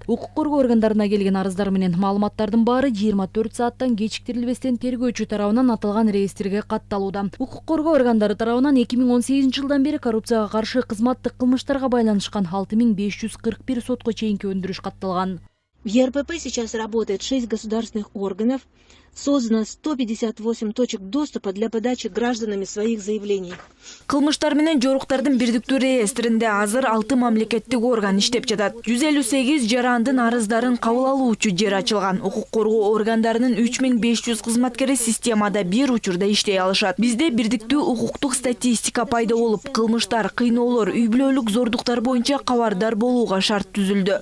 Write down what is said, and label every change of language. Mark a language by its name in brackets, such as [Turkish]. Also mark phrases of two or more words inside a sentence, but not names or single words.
[Kyrgyz] Укук коргоо органдарына келген арыздар менен маалыматтардын баары 24 сааттан кечиктирилбестен тергөөчү тарабынан аталган реестрге катталууда. Укук коргоо органдары тарабынан 2018 жылдан бери коррупцияга каршы кызматтык кылмыштарга байланышкан 6541 сотко өндүрүш катталган. [Russian] В ЕРПП сейчас работает 6 государственных органов, создано 158 точек доступа для подачи гражданами своих заявлений. [Kyrgyz] Кылмыштар менен жоруктардын бирдиктүү реестринде азыр 6 мамлекеттик орган иштеп жатат. 158 жарандын арыздарын кабыл алуучу жер ачылган. Укук коргоо органдарынын 3500 кызматкери системада бир учурда иштей алышат. Бизде бирдиктүү укуктук статистика пайда болуп, кылмыштар, кыйноолор, үй бүлөлүк зордуктар боюнча кабардар болууга шарт түзүлдү.